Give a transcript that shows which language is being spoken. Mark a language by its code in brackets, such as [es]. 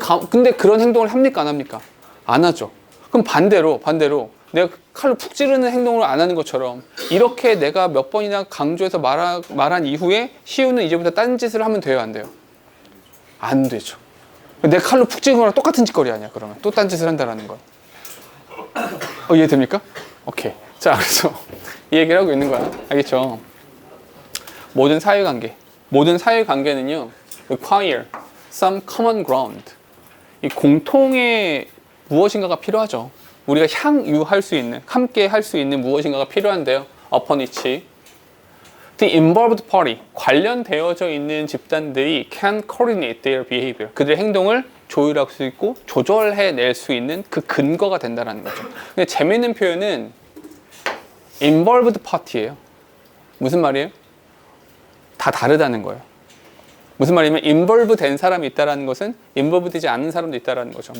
[ko] 근데 그런 행동을 합니까? 안 합니까? 안 하죠. 그럼 반대로 내가 칼로 푹 찌르는 행동을 안 하는 것처럼 이렇게 내가 몇 번이나 강조해서 말한 이후에 시우는 이제부터 딴 짓을 하면 돼요? 안 돼요? 안 되죠. 내가 칼로 푹 찌르는 거랑 똑같은 짓거리 아니야. 그러면 또 딴 짓을 한다라는 거. 이해됩니까? 오케이. 자, 그래서 이 얘기를 하고 있는 거야. 알겠죠? 모든 사회관계는요 [en] require some common ground. [ko] 이 공통의 무엇인가가 필요하죠. 우리가 향유할 수 있는, 함께 할 수 있는 무엇인가가 필요한데요. [en] upon which the involved party, [ko] 관련되어져 있는 집단들이 [en] can coordinate their behavior. [ko] 그들의 행동을 조율할 수 있고 조절해낼 수 있는 그 근거가 된다는 거죠. 근데 재미있는 표현은 involved party예요. 무슨 말이에요? 다 다르다는 거예요. 무슨 말이냐면 involve 된 사람이 있다는 것은 involve 되지 않은 사람도 있다는 거죠.